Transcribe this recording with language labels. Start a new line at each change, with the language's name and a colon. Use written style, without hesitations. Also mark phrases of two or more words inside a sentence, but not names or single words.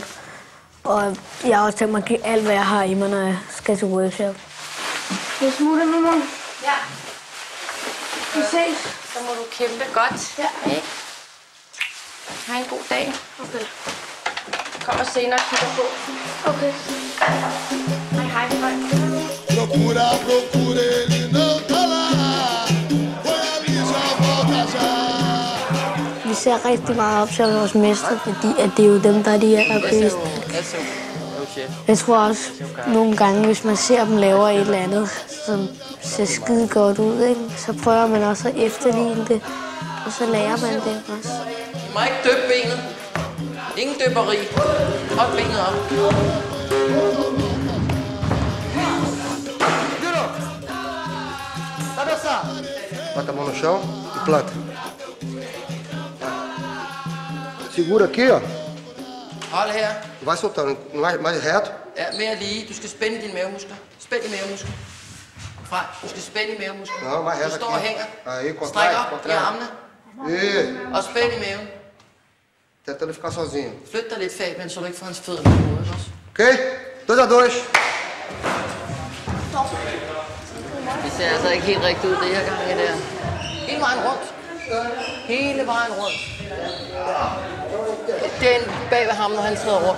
Danish: Og jeg har også tænkt mig at give alt, hvad jeg har i mig, når jeg skal til workshop. Jeg smutter nu, mor. Ja. Vi ses. Så må du kæmpe godt. Ja. Ikke? Ha' en god dag. Okay. Kommer senere og kigger på. Okay. Hej, hej.
Portuguese: Procura, procura, ele não tá lá. Foi ali, já volta já.
Danish: Vi ser rigtig meget op til vores mestre, fordi at det er jo dem, der er de allerbedste. Jeg tror også nogle gange, hvis man ser dem lave et eller andet, som ser skide godt ud, ikke? Så prøver man også at efterligne det, og så lærer man det også. I må ikke døbe benet. Ingen døberi. Hold benet op.
Portuguese: Bota a mão no chão e planta. Segura aqui, ó.
Danish: Hold her.
Portuguese: Vai soltando. Mais reto.
Danish: Ja, mere lige. Du skal spænde dine mavemuskler. Spænd i mavemuskler. Fra. Du skal spænde i mavemuskler.
Portuguese: Não, mais reto
Danish: Du
Portuguese: aqui.
Danish: står og hænger.
Portuguese: Aí,
Danish: Stræk
Portuguese: contrário,
Danish: op i
Portuguese: contrário.
Danish: armene.
Portuguese: E
Danish: Og spænd i maven.
Portuguese: tentando ele ficar sozinho.
Danish: Flyt dig lidt, Fabian, så du ikke får hans fødder på hovedet også.
Portuguese: Ok? 2 a 2.
Danish: Det ser altså ikke helt rigtigt ud, det her gang der. Hele vejen rundt. Hele vejen rundt. Den bag ved ham, når han træder rundt.